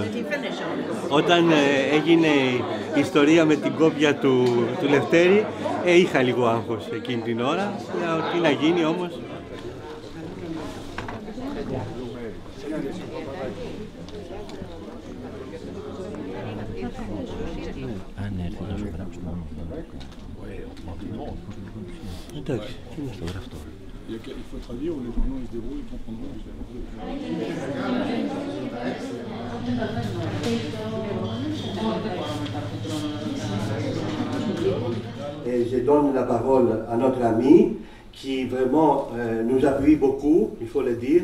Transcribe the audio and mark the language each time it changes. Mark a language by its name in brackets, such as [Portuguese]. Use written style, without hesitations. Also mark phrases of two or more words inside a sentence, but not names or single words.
[Greek] Όταν έγινε η ιστορία με την κόπια του Λευτέρη, είχα λίγο άγχος εκείνη την ώρα, τι να γίνει όμως. Αν έρθει να σου γράψει μόνο Εντάξει, τι είναι στο γραφτό. [French] Il faut traduire ou les journaux ils se débrouillent, ils comprendront. Je donne la parole à notre ami qui vraiment nous appuie beaucoup, il faut le dire.